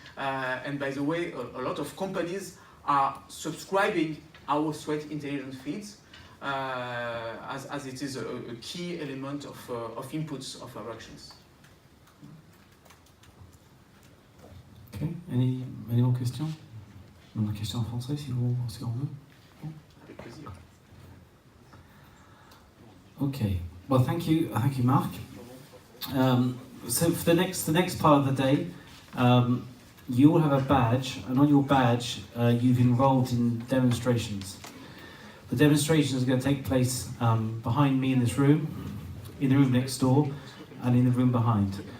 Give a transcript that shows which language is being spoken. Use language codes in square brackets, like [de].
[en] And by the way, a lot of companies are subscribing our threat intelligence feeds as it is a key element of inputs of our actions. Okay, any more questions? [fr] Une question en français si on veut. Avec plaisir. [en] Okay, well thank you Marc. So for the next part of the day, you will have a badge, and on your badge you've enrolled in demonstrations. The demonstrations are going to take place behind me in this room, in the room next door, and in the room behind.